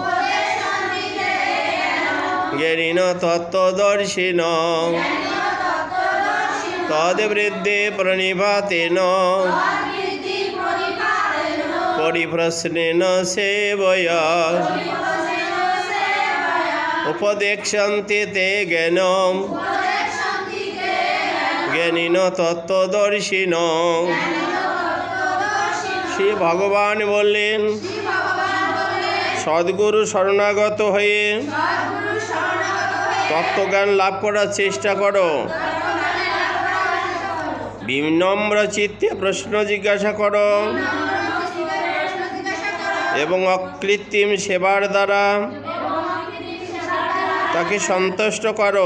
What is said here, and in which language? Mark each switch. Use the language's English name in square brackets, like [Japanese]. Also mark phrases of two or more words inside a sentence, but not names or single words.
[Sanskrit] জ্ঞানিন তত্ত্বদর্শিন তদ্বৃদ্ধি প্রণিপাতেন পরিপ্রশ্নেন সেবয়া উপদেক্ষন্তি তে জ্ঞানম জ্ঞানিন তত্ত্বদর্শিন। [Bangla] শ্রী ভগবান বললেন, সদ্গুরু শরণাগত হয়ে তত্ত্বজ্ঞান লাভ করার চেষ্টা করো। বিনম্র চিত্তে প্রশ্ন জিজ্ঞাসা করো এবং অকৃত্রিম সেবার দ্বারা তাকে সন্তুষ্ট করো।